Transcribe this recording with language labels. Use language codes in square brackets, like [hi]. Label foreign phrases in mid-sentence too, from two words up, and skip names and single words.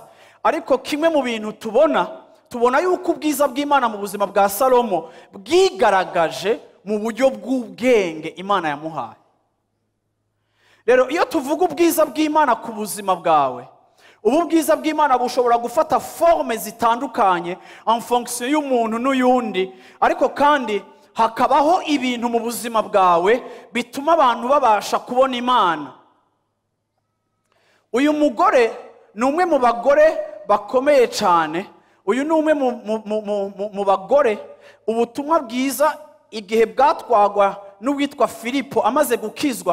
[rw] Ariko kimwe mu bintu tubona yuko ubwiza bw'Imana mu buzima bwa Salomo bwigaragaje mu buryo bw'ubwenge Imana yamuhaye. Rero iyo tuvuga ubwiza bw'Imana ku buzima bwawe, ubu bwiza bw'Imana bushobora gufata forme zitandukanye [fr] en fonction [rw] y'umuntu n'uyundi, ariko kandi hakabaho ibintu mu buzima bwawe bituma abantu babasha kubona Imana. Uyu mugore ni umwe mu bagore bakomeye cyane. Uyu ni umwe mu bagore ubutumwa bwiza igihe bwatwagwa n'uwitwa Filipo amaze gukizwa.